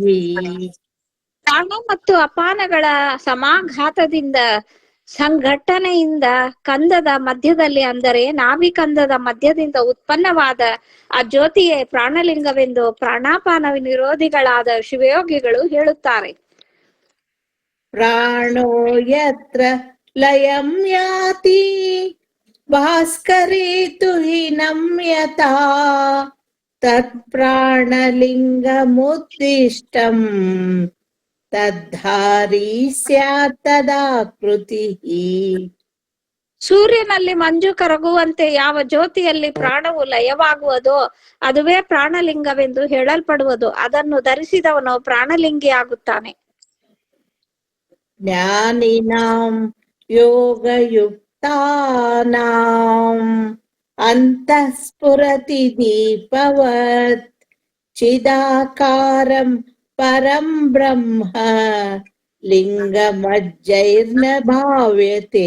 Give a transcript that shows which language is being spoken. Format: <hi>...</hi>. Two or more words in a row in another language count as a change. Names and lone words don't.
<kn>ಪ್ರಾಣ ಮತ್ತು ಅಪಾನಗಳ ಸಮಾಘಾತದಿಂದ ಸಂಘಟನೆಯಿಂದ ಕಂದದ ಮಧ್ಯದಲ್ಲಿ, ಅಂದರೆ ನಾಭಿಕಂದದ ಮಧ್ಯದಿಂದ ಉತ್ಪನ್ನವಾದ ಆ ಜ್ಯೋತಿಯೇ ಪ್ರಾಣಲಿಂಗವೆಂದು ಪ್ರಾಣಾಪಾನ ನಿರೋಧಿಗಳಾದ ಶಿವಯೋಗಿಗಳು ಹೇಳುತ್ತಾರೆ.</kn> <sa>ಪ್ರಾಣೋ ಯತ್ರ ಲಯಂ ಯಾತಿ ಭಾಸ್ಕರೇ ತುಹಿನಂ ಯಥಾ ತತ್ ಪ್ರಾಣಲಿಂಗಮುದ್ದಿಷ್ಟಂ ತದ್ಧಾರಿ ಸ್ಯಾತ್ ತದಾಕೃತಿಃ.</sa> <kn>ಸೂರ್ಯನಲ್ಲಿ ಮಂಜು ಕರಗುವಂತೆ ಯಾವ ಜ್ಯೋತಿಯಲ್ಲಿ ಪ್ರಾಣವು ಲಯವಾಗುವುದೋ ಅದುವೇ ಪ್ರಾಣಲಿಂಗವೆಂದು ಹೇಳಲ್ಪಡುವುದು. ಅದನ್ನು ಧರಿಸಿದವನು ಪ್ರಾಣಲಿಂಗಿ ಆಗುತ್ತಾನೆ.</kn> <sa>ಜ್ಞಾನಿನಾಂ ಯೋಗಯುಕ್ತಾನಾಂ ಅಂತಃಸ್ಫುರತಿ ದೀಪವತ್ ಚಿದಾಕಾರಂ ಪರಂ ಬ್ರಹ್ಮ ಲಿಂಗಮಜ್ಜೈರ್ನ ಭಾವ್ಯತೆ.</sa>